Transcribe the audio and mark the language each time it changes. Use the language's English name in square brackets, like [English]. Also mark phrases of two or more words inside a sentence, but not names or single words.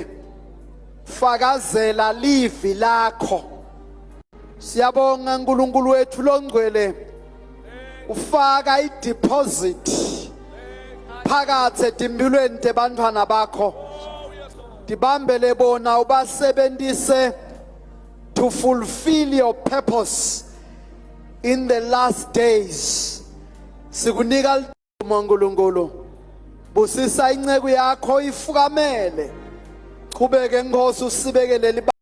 [Swati] Fakazela livi lakho. Siyabonga uNkulunkulu wethu longcwele. Ufaka ideposit phakathi etimpilweni tebantwana bakho. Dibambele bona ubasebenzise [English] to fulfill your purpose in the last days. [Swati] Sikunika lithuba Nkulunkulu. Busisa inceku yakho ifukamele. Qhubeke Nkosi usibekele